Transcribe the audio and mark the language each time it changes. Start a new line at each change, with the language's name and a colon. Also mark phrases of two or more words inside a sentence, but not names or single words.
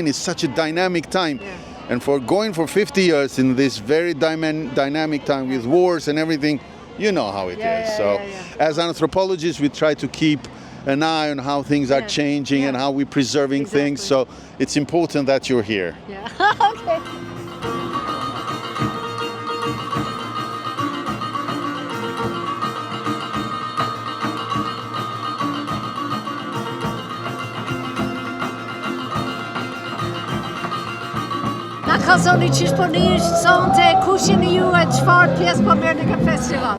English: It's such a dynamic time. And for going for 50 years in this very dynamic time with wars and everything, you know how it is. So as anthropologists, we try to keep an eye on how things are changing and how we're preserving things. So it's important that you're here. Okay.
Albanian: Kazoni qish po një sonte, kush jeni ju e çfarë pjesë po merrni në këtë festival?